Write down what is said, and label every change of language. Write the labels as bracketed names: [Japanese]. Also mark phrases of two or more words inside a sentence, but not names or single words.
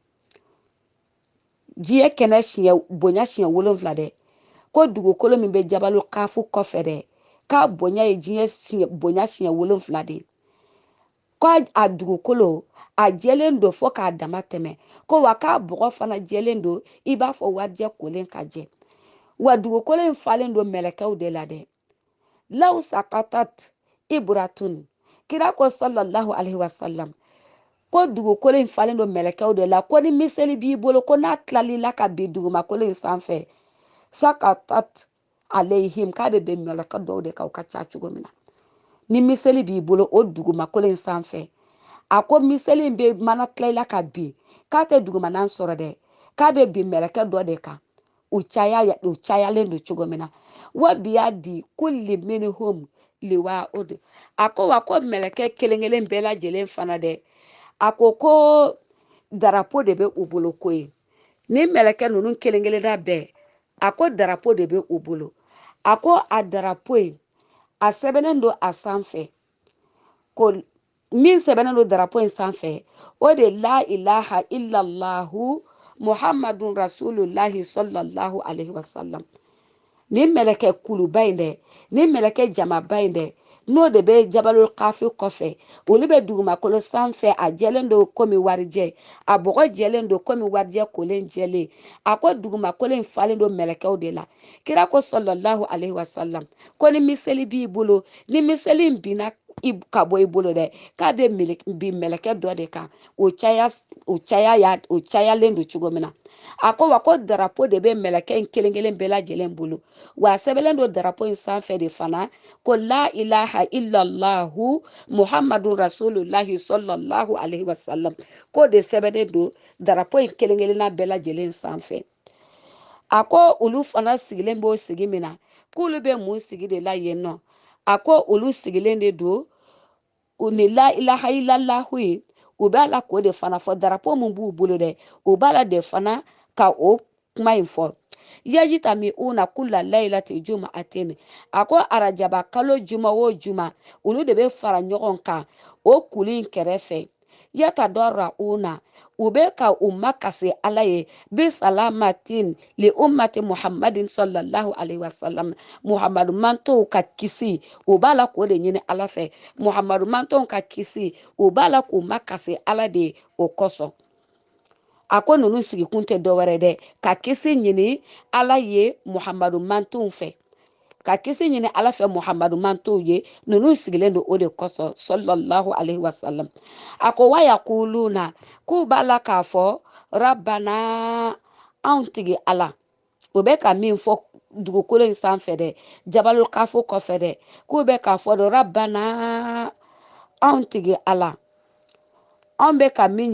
[Bambara] diɲɛ kɛnɛ bonya siɲɛ 7 dɛ ko dugukolo min bɛ jabalu kafu kɔfɛ dɛ k'a bonya ye diɲɛ bonya siɲɛ 7 de ko a dugukolo a jɛlen don fo k'a dama tɛmɛ ko wa k'a bɔgɔ fana jɛlen don i b'a fɔ warijɛ kolen ka jɛ wa dugukolo in falen don mɛlɛkɛw de la dɛ [Arabic] لو سقطت إبرة [Bambara] kira ko [Arabic] صلى الله عليه وسلم [Bambara] ko dugukolo in falen don mɛlɛkɛw de la ko ni miseli b'i bolo ko n'a tilalila ka bin dugumakolo in sanfɛ [Arabic] سقطت عليهم [Bambara] k'a bɛ bɛn mɛlɛkɛ dɔw de kan o ka ca cogo min na ni miseli b'i bolo o dugumakolo in sanfɛ a ko miseli in bɛ mana tilalila ka bin k'a tɛ dugumana sɔrɔ dɛ k'a bɛ bin mɛlɛkɛ dɔ de kan u cayalen don cogo min na [Arabic] وبيد كل منهم لواء [Bambara] a ko wa ko mɛlɛkɛ kelen-kelen bɛɛ lajɛlen fana dɛ a ko darapo de bɛ u bolo ko ye ni mɛlɛkɛ ninnu kelen-kelen na bɛɛ a ko darapo de bɛ u bolo a ko a darapo in a sɛbɛnnen don a sanfɛ ko min sɛbɛnnen don darapo in sanfɛ o de [Arabic] لا إله إلا الله محمد رسول الله صلى الله عليه وسلم [Bambara] ni mɛlɛkɛ kuluba in dɛ ni mɛlɛkɛ jamaba in dɛ n'o de bɛ jabalul kafi kɔfɛ olu bɛ dugumakolo sanfɛ a jɛlen don komi warijɛ a bɔgɔ jɛlen don komi warijɛ kolen jɛlen a ko dugumakolo in falen don mɛlɛkɛw de la kira ko [Arabic] صلى الله عليه وسلم [Bambara] ko ni miseli b'i bolo ni miseli in binna ka bɔ i bolo dɛ k'a bɛ bi mɛlɛkɛ dɔ de kan o cayalen don cogo min na a ko wa ko darapo de bɛ mɛlɛkɛ in kelen kelen bɛɛ lajɛlen bolo wa a sɛbɛnlen don darapo in sanfɛ de fana ko [Arabic] لا إله إلا الله محمد رسول الله صلى الله عليه وسلم [Bambara] ko de sɛbɛnlen don darapo in kelen kelenna bɛɛ lajɛlen sanfɛ a ko olu fana sigilen b'o sigi min na k'olu bɛ mun sigi de la yen nɔ a ko olu sigilen de don u ni [Arabic] لا إله إلا الله [Bambara] ye u b'a la k'o de fana fɔ darapo min b'u bolo dɛ u b'a la de fana ka o kuma in fɔ [Arabic] يجتمعون كل ليلة جمعة [Bambara] a ko arajaba kalo juma o juma olu de bɛ fara ɲɔgɔn kan o kulu in kɛrɛfɛ yatadarauna u bɛ ka u makasi ala ye [Arabic] بسلامة لأمة محمد صلى الله عليه وسلم [Bambara] muhammadu mantow ka kisi u b'a la k'o de ɲini ala fɛ muhammadu mantow ka kisi u b'a la k'u makasi ala de o kosɔn a ko ninnu sigikun tɛ dɔwɛrɛ dɛ ka kisi ɲini ala ye muhammadu mantow fɛ ka kisi ɲini ala fɛ muhammadu mantow ye ninnu sigilen don o de kosɔn [Arabic] صلى الله عليه وسلم [Bambara] a ko wa yaquluna k'u b'a la k'a fɔ rabbana anw tigi ala o bɛ ka min fɔ dugukolo in sanfɛ dɛ jabalul kafo kɔfɛ dɛ k'u bɛ k'a fɔ de rabbana anw tigi ala an bɛ ka min